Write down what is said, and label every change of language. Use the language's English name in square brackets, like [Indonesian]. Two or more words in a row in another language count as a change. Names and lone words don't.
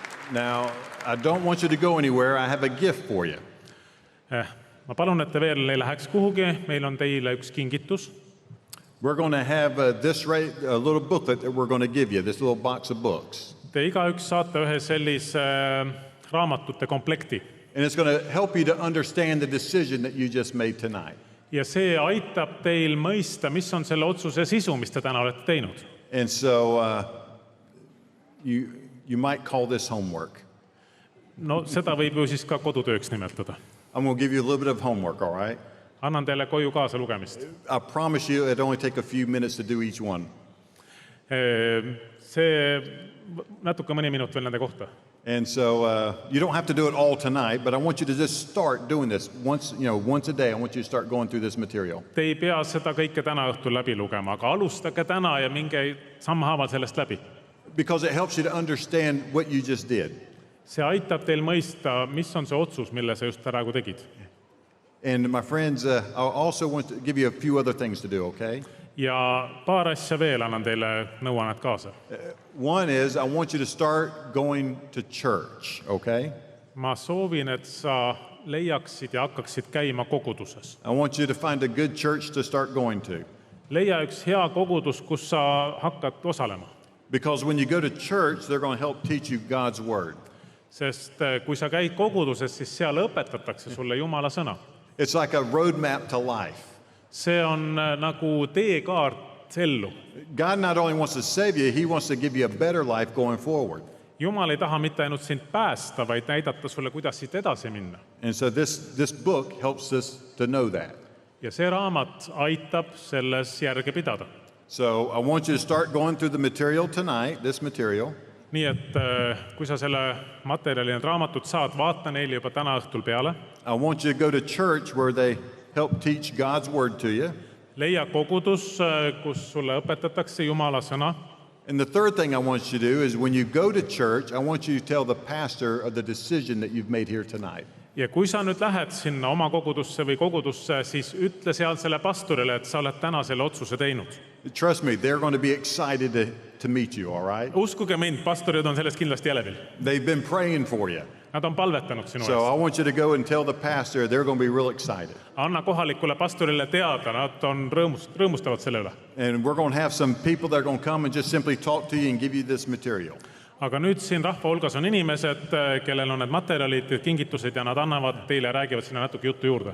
[English] Now, I don't want you to go anywhere. I have a gift for you. [Estonian] Ma palun, et te veel ei läheks kuhugi, meil on teile üks kingitus. [English] We're going to have a little booklet that we're going to give you, this little box of books. [Estonian] Te igaüks saate ühe sellise raamatute komplekti. [English] And it's going to help you to understand the decision that you just made tonight. [Estonian] Ja see aitab teil mõista, mis on selle otsuse sisu, mis te täna olete teinud. [English] And so you might call this homework. [Estonian] No seda võib ju siis ka kodutööks nimetada. [English] I'm going to give you a little bit of homework, all right? [Estonian] Annan teile koju kaasa lugemist. [English] I promise you it'll only take a few minutes to do each one. [Estonian] See natuke mõni minut veel nende kohta. [English] And so you don't have to do it all tonight, but I want you to just start doing this once a day. I want you to start going through this material. [Estonian] Te ei pea seda kõike täna õhtul läbi lugema, aga alustage täna ja minge sammhaaval sellest läbi. [English] Because it helps you to understand what you just did. [Estonian] See aitab teil mõista, mis on see otsus, mille sa just praegu tegid. [English] And my friends, I also want to give you a few other things to do, okay? [Estonian] Ja paar asja veel annan teile nõuannet kaasa. [English] One is I want you to start going to church, okay? [Estonian] Ma soovin, et sa leiaksid ja hakkaksid käima koguduses. [English] I want you to find a good church to start going to. [Estonian] Leia üks hea kogudus, kus sa hakkad osalema. [English] Because when you go to church, they're going to help teach you God's word. [Estonian] Sest kui sa käid koguduses, siis seal õpetatakse sulle Jumala sõna. [English] It's like a roadmap to life. [Estonian] See on nagu teekaart ellu. [English] God not only wants to save you, he wants to give you a better life going forward. [Estonian] Jumal ei taha mitte ainult sind päästa, vaid näidata sulle, kuidas siit edasi minna. [English] And so this book helps us to know that. [Estonian] Ja see raamat aitab selles järge pidada. [English] So I want you to start going through the material tonight, this material. [Estonian] Nii et kui sa selle materjali need raamatud saad, vaata neile juba täna õhtul peale. [English] I want you to go to church where they help teach God's word to you. [Estonian] Leia kogudus, kus sulle õpetatakse Jumala sõna. [English] And the third thing I want you to do is when you go to church, I want you to tell the pastor of the decision that you've made here tonight. [Estonian] Ja kui sa nüüd lähed sinna oma kogudusse või kogudusse, siis ütle seal selle pastorile, et sa oled täna selle otsuse teinud. [English] Trust me, they're going to be excited to meet you, all right? [Estonian] Uskuge mind, pastorid on sellest kindlasti elevil. [English] They've been praying for you. [Estonian] Nad on palvetanud sinu [English] So I [Estonian] eest. [English] want you to go and tell the pastor, they're going to be real excited. [Estonian] Anna kohalikule pastorile teada, nad on rõõmustavad selle üle. [English] And we're going to have some people that are going to come and just simply talk to you and give you this material. [Estonian] Aga nüüd siin rahva hulgas on inimesed, kellel on need materjalid, kingitused ja nad annavad teile ja räägivad sinna natuke juttu juurde.